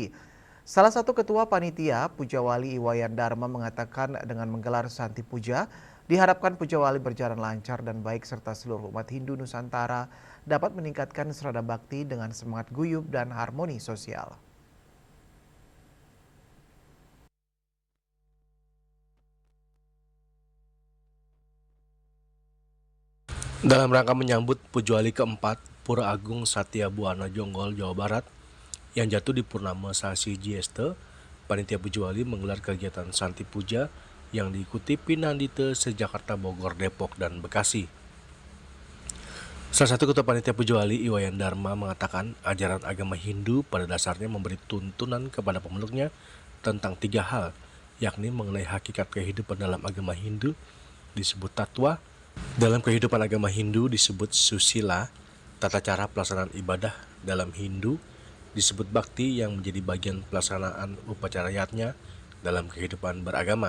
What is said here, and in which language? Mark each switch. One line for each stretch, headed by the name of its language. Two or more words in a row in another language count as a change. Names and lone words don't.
Indonesian: Salah satu ketua panitia, Pujawali Iwayan Dharma mengatakan dengan menggelar Santi Puja, diharapkan Pujawali berjalan lancar dan baik serta seluruh umat Hindu Nusantara dapat meningkatkan serada bakti dengan semangat guyup dan harmoni sosial. Dalam rangka menyambut Pujawali keempat Pura Agung Satya Buana Jonggol, Jawa Barat yang jatuh di Purnama Sasi Jieste, Panitia Pujawali menggelar kegiatan Santi Puja yang diikuti Pinandita se-Jakarta, Bogor, Depok, dan Bekasi. Salah satu ketua Panitia Pujawali Iwayan Dharma mengatakan ajaran agama Hindu pada dasarnya memberi tuntunan kepada pemeluknya tentang 3 hal, yakni mengenai hakikat kehidupan dalam agama Hindu disebut tatwa, dalam kehidupan agama Hindu disebut susila, tata cara pelaksanaan ibadah dalam Hindu disebut bakti yang menjadi bagian pelaksanaan upacara yatnya dalam kehidupan beragama.